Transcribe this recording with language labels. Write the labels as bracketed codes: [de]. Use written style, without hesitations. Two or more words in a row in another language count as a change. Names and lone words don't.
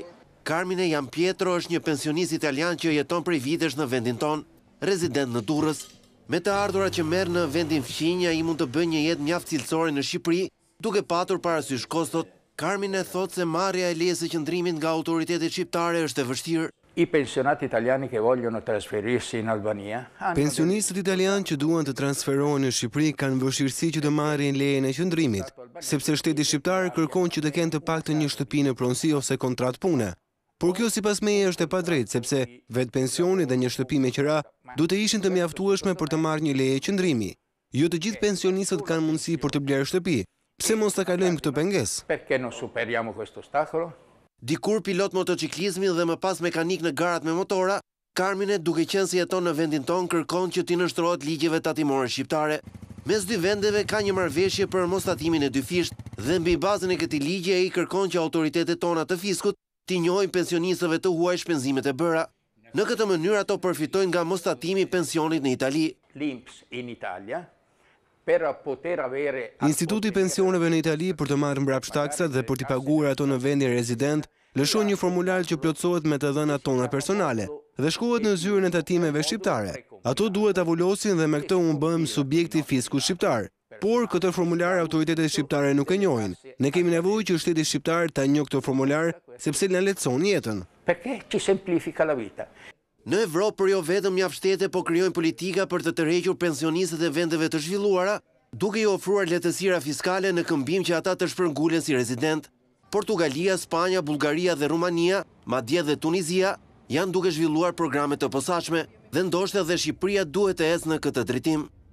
[sq] Carmine Lampietro është një pensionist italian që jeton prej vitesh në vendin ton, rezident në Durrës. Me të ardhurat që merr në vendin fqinj, ai mund të bëjë një jetë mjaft cilësore në Shqipëri, duke patur parasysh kostot. Carmine thotë se marrja e lejes së qëndrimit nga autoritetet shqiptare është e vështirë. [it] I pensionati italiani che vogliono trasferirsi in Albania. [sq] Pensionistët italianë që duan të transferohen në Shqipëri kanë vështirësi që të marrin lejen e qëndrimit, sepse shteti shqiptar kërkon që të kenë të paktën një shtëpi në pronësi ose kontratë pune. Por kjo sipas meje është e padrejtë, sepse vetë pensioni dhe një shtëpi me qira duhet të ishin të mjaftueshme për të marrë një leje qëndrimi. Jo të gjithë pensionistët kanë mundësi për të blerë shtëpi. Pse mos ta kalojmë këtë pengesë? [it] Perché non superiamo questo ostacolo? [sq] Dikur pilot motociklizmi dhe më pas mekanik në garat me motora, Carmine, duke qenë se jeton në vendin ton, kërkon që t'i nështrohet ligjeve tatimore shqiptare. Mes dy vendeve ka një marrëveshje për mos tatimin e dyfisht dhe mbi bazën e këtij ligji ai kërkon që autoritetet tona të fiskut t'i njohin pensionistëve të huaj shpenzimet e bëra. Në këtë mënyrë ato përfitojnë nga mos tatimi i pensionit në Itali. [it] L'INPS in Italia per poter avere [sq] Instituti i pensioneve në Itali për të marrë mbrapsht taksat dhe për t'i paguar ato në vendin rezident, lëshon një formular që plotësohet me të dhënat tona personale dhe shkohet në zyrën e tatimeve shqiptare. Ato duhet ta vulosin dhe me këtë u bëhem subjekti fiskut shqiptar. Por këtë formular autoritetet shqiptare nuk e njohin. Ne kemi nevojë që shteti shqiptar ta njohë këtë formular sepse na lehtëson jetën. [it] Perché ci semplifica la vita. [sq] Në Evropë, për jo vetëm mjaft shtete po krijojnë politika për të tërhequr pensionistët e vendeve të zhvilluara, duke i ofruar lehtësira fiskale në këmbim që ata të shpërngulen si rezident. Portugalia, Spanja, Bullgaria dhe Rumania, madje dhe Tunizia, janë duke zhvilluar programe të posaçme dhe ndoshta dhe Shqipëria duhet të ecë në këtë drejtim.